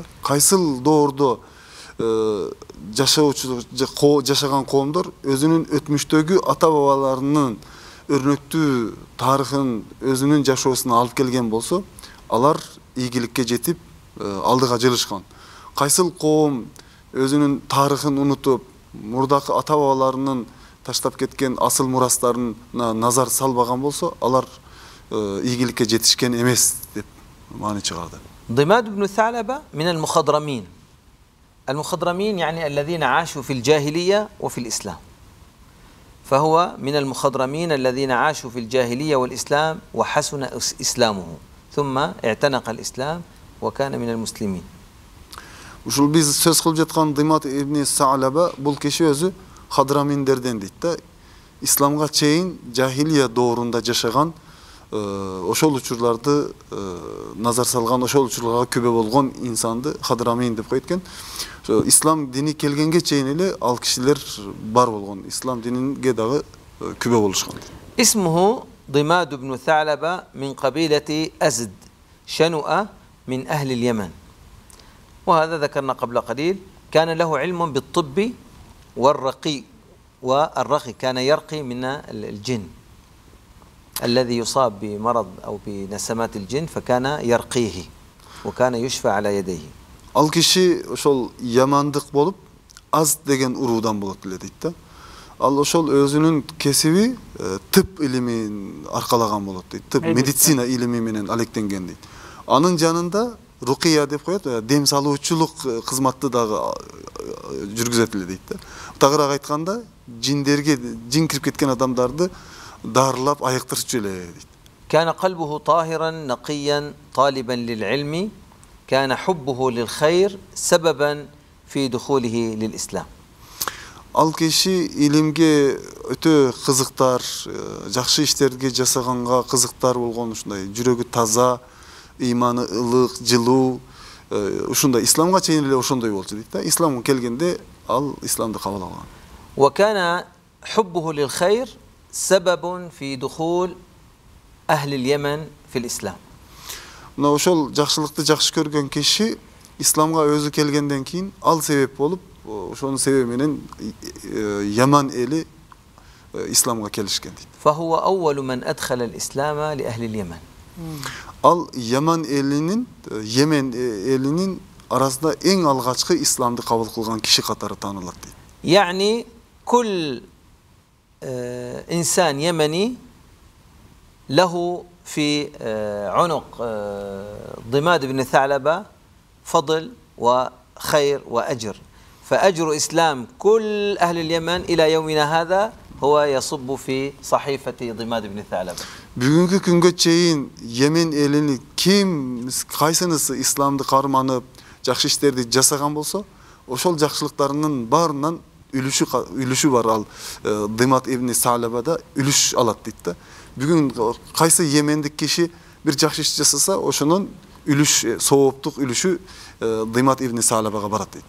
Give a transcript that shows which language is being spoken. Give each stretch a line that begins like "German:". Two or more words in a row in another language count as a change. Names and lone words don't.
Kyrgyz: Кайсыл доордо жашаган коомдор өзүнүн өтмүштөгү ата бабаларынын өрнөктүү тарыхын өзүнүн жашоосуна алып келген болсо, алар ийгиликке жетип алдыга жылышкан. Кайсыл коом өзүнүн тарыхын унутуп, мурдакы ата бабаларынын таштап кеткен асыл мурастарына назар салбаган болсо, алар ийгиликке жетишкен эмес деп маани чыгарды.
Arabic: ضماد بن ثعلبة من المخضرمين. المخضرمين يعني الذين عاشوا في الجاهلية وفي الإسلام. فهو من المخضرمين الذين عاشوا في الجاهلية والإسلام وحسن إسلامه ثم اعتنق الإسلام وكان من المسلمين.
Kyrgyz: Ушул биз сөз кылып жаткан Димат ибн Саалаба бул киши өзү хадраминдерден дейт да. Исламга чейин жахилия доорунда жашаган, ошол учурларды назар салган, ошол учурларга күбө болгон инсанды хадрамин деп коет экен. Ислам дини келгенге чейин эле ал кишилер бар болгон. Ислам дининге дагы күбө болушкан.
Arabic: اسمه ضماد بن ثعلبة من قبيلة أزد شنؤة من أهل اليمن. وهذا ذكرنا قبل قليل كان له علم بالطب والرقي والرقي، كان يرقي من الجن الذي يصاب بمرض أو بنسمات الجن فكان يرقيه وكان يشفى على يديه.
Kyrgyz: Ал киши ошол ямандык болуп, аз деген уруудан болот эле дейт да. Ал ошол өзүнүн кесиби тып илимин аркалаган болот дейт. Тып медицина илими менен алектенген дейт. Анын жанында рукия деп коет, дем салуучулук кызматты дагы жүргүзөт эле дейт да. Тагыраак айтканда, жиндерге жин кирип кеткен адамдарды дарылап айыктырчу эле дейт.
Arabic: كان قلبه طاهرا نقيا طالبا للعلم، كان حبه للخير سببا في دخوله للإسلام.
Kyrgyz: Ал киши илимге өтө кызыктар, жакшы иштерге жасаганга кызыктар болгон, ушундай жүрөгү таза, иманы ылык, жылуу, ушундай исламга чейин эле ошондой болчу дейт да. Исламга келгенде ал исламды кабыл алган.
Arabic: وكان حبه للخير سبب في دخول أهل اليمن في الإسلام.
Kyrgyz: Мына ошол жакшылыкты жакшы көргөн киши исламга өзү келгенден кийин ал себеп болуп, ошонун себеби менен Яман эли исламга келишкен дейт.
Arabic: فهو أول من أدخل الإسلام لأهل اليمن.
Kyrgyz: Ал Яман элинин, Йемен элинин арасында эң алгачкы исламды кабыл кылган киши катары таанылат дейт.
Arabic: يعني كل إنسان يمني له في عنق ضماد بن ثعلبة فضل وخير وأجر، فأجر إسلام كل أهل اليمن إلى يومنا هذا هو يصب في صحيفة ضماد بن ثعلبة.
Kyrgyz: Бүгүнкү күнгө чейин Йемен элини кайсынысы исламды карманып, жакшы иштерди жасаган болсо, ошол жакшылыктарынын баарынан үлүшү бар. Ал Димат ибн Саалабада үлүш алат дейт да. Бүгүн кайсы Йемендик киши бир жакшы иш жасаса, ошонун үлүш, сооптук үлүшү Димат ибн Саалабага барат дейт.